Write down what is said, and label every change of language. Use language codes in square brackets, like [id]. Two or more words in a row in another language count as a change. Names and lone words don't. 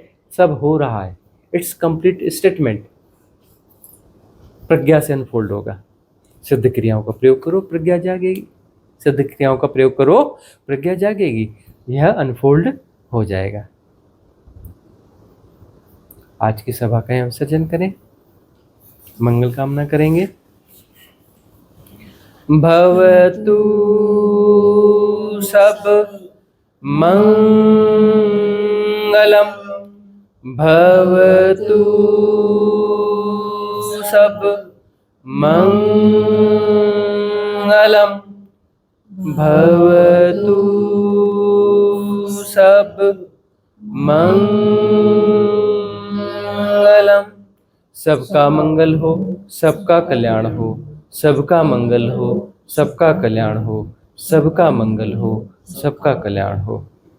[hi] सब हो रहा है, [en] it's complete statement. [hi] प्रज्ञा से अनफोल्ड होगा। सिद्ध क्रियाओं का प्रयोग करो, प्रज्ञा जागेगी। सिद्ध क्रियाओं का प्रयोग करो, प्रज्ञा जागेगी। यह अनफोल्ड हो जाएगा। आज की सभा का हम सज्जन करें, मंगल कामना करेंगे। [pi] भवतु सब मंगलम, भवतु सब मंगलम, भवतु सब मंगलम। [hi] सबका मंगल हो, सबका कल्याण हो, सबका मंगल हो, सबका कल्याण हो, सबका मंगल हो, सबका कल्याण हो।